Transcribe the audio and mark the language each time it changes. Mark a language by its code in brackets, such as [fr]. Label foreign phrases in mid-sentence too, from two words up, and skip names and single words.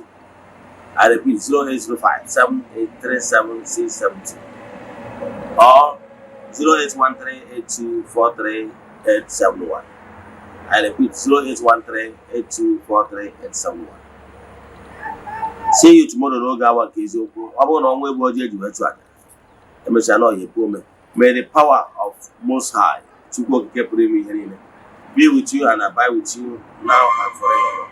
[en] I repeat, 0805 7837672. Or 0813-8243-871. I repeat, 0813-8243-871. See you tomorrow [ig] n'oge awa nke eziokwu. Ọ bụrụ na ọnwa egbu ọjọọ eji wee chụ aja, emechaa na ọ ga-ekwu ome. [en] May the power of Most High, [ig] Chukwu okike pụrụ ime ihe niile, [en] be with you and abide with you now and forever.